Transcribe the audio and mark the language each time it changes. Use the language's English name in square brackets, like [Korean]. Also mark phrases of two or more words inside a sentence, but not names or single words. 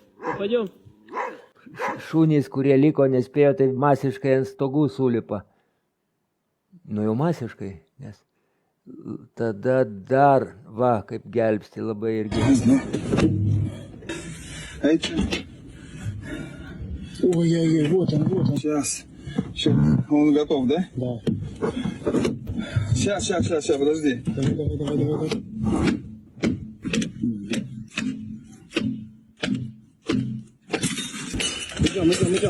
[Russian] Пойдем. [Lithuanian] Šunys, kurie liko, nespėjo, tai masiškai ant stogų sulipa. Nu jau masiškai, nes tada dar, va, kaip gelbsti labai irgi. [Russian] Эйча. Ой-ой-ой, вот он. Сейчас. Он готов, да? Да. Сейчас, подожди. Давай. Идем.